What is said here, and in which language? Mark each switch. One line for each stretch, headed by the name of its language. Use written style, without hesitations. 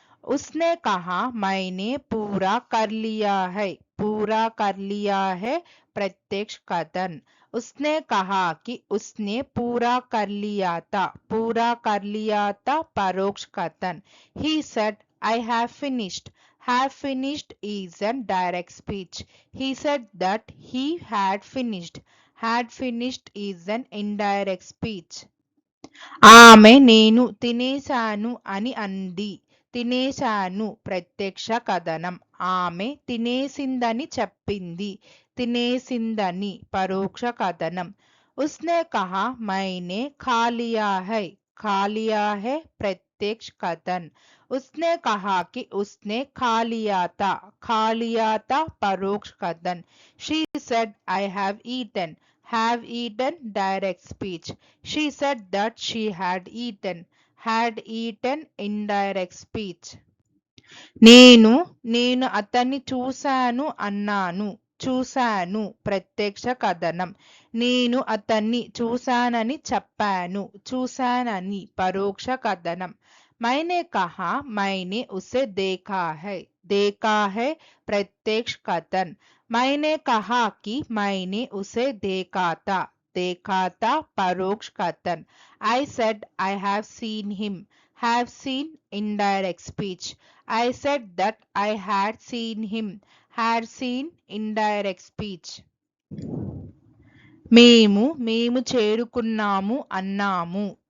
Hindi: उसने कहा मैंने पूरा कर लिया है. पूरा कर लिया है प्रत्यक्ष कथन. उसने कहा कि उसने पूरा कर लिया था. पूरा कर लिया था परोक्ष कथन.
English: He said I have finished. Have finished is a direct speech. He said that he had finished. Had finished is an indirect speech.
Telugu: ఆమె నేను తినేశాను అని అంది. తినేశాను ప్రత్యక్ష కథనం. ఆమె తినేసిందని చెప్పింది. తినేసిందని పరోక్ష కథనం.
Hindi: उसने कहा मैंने खा लिया है. खा लिया है प्रत्यक्ष कथन. उसने कहा कि उसने खा लिया था. खा लिया था परोक्ष कथन.
English: She said I have eaten. Have eaten direct speech. She said that she had eaten. Had eaten indirect speech.
Telugu: నేను అతన్ని చూశాను అన్నాను. చూశాను ప్రత్యక్ష కథనం. నేను అతన్ని చూశానని చెప్పాను. చూశానని పరోక్ష కథనం.
Hindi: मैंने कहा मैंने उसे देखा है. देखा है प्रत्यक्ष कथन. मैंने कहा कि मैंने उसे देखा था. देखा था परोक्ष कथन.
English: I said I have seen him. Have seen indirect speech. I said that I had seen him. Had seen indirect speech.
Telugu: మేము చేరుకున్నాము అన్నాము.